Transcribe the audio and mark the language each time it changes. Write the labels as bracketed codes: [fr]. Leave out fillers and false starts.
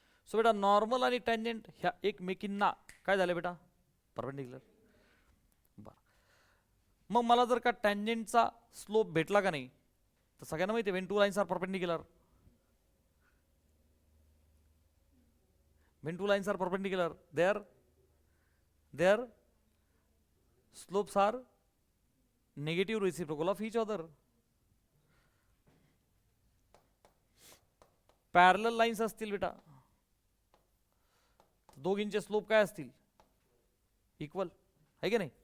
[mr] So बेटा normal आणि tangent ह्या एकमेकींना काय झालं बेटा, परपेंडिक्युलर. बरं, मग मला जर का टँजेंटचा स्लोप भेटला का नाही, तर सगळ्यांना माहिती आहे [en] When two lines are perpendicular, when two lines are perpendicular there their slopes are negative reciprocal of each other. [mr] Parallel lines असतील बेटा, दोघींचे स्लोप काय असतील, इक्वल आहे की नाही.